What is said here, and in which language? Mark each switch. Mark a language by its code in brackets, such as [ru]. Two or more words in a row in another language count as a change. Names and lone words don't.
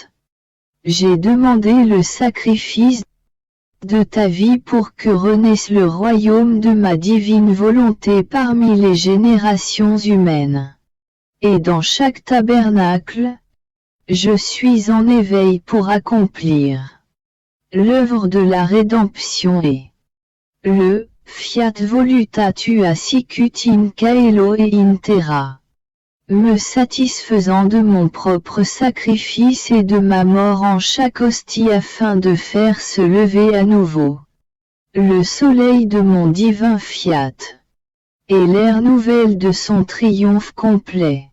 [fr] J'ai demandé le sacrifice de ta vie pour que renaisse le royaume de ma divine volonté parmi les générations humaines. Et dans chaque tabernacle, je suis en éveil pour accomplir l'œuvre de la rédemption et le [la] Fiat voluta tua sicut in caelo et in terra. [fr] Me satisfaisant de mon propre sacrifice et de ma mort en chaque hostie afin de faire se lever à nouveau le soleil de mon divin fiat, et l'ère nouvelle de son triomphe complet.